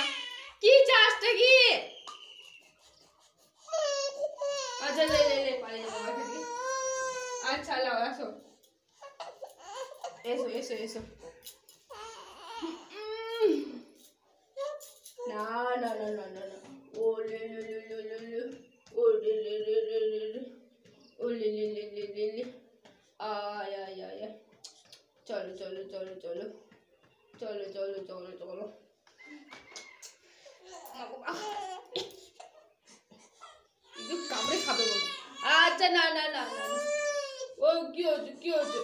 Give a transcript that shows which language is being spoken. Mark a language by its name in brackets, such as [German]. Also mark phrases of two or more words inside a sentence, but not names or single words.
[Bangla] কি চাষটা কি? আচ্ছা লে লে লে পালিয়ে যাবো বাসা থেকে। আচ্ছা লাও আসো, এসো এসো এসো। না না না না না না, ও লে লে লে লে লে লে, ও লে লে লে লে লে লে, ও লে লে লে লে লে লে, আয় আয় আয় আয়। চলো চলো চলো চলো চলো চলো চলো চলো। কামড়ে খাবে বলে। আচ্ছা না না না না, ও কি হচ্ছে কি হচ্ছে?